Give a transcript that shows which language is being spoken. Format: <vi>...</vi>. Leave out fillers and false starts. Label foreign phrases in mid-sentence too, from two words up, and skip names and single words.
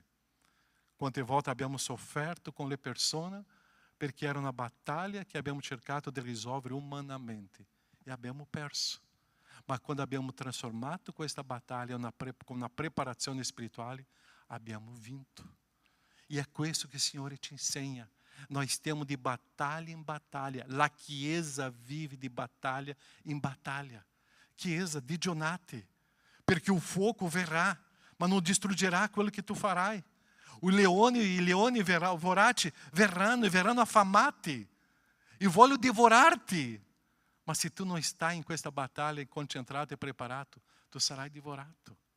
<it>Quante volte abbiamo sofferto con le persone perché era una battaglia che abbiamo cercato di risolvere umanamente e abbiamo perso. Ma quando abbiamo trasformato questa battaglia con una preparazione spirituale, abbiamo vinto. E è questo che il Signore ci insegna.</it> <pt>Nós temos de batalha em batalha.</pt> <it>La Chiesa</it> <pt>vive de batalha em batalha.</pt> <it>Chiesa, digiunate, perché</it> <pt>o fogo</pt> <it>verrà, ma non distruggerà quello che tu farai. I leoni vorati verranno affamati e vogliono divorarti. Ma se tu non stai in questa battaglia concentrato e preparato, tu sarai divorato.</it>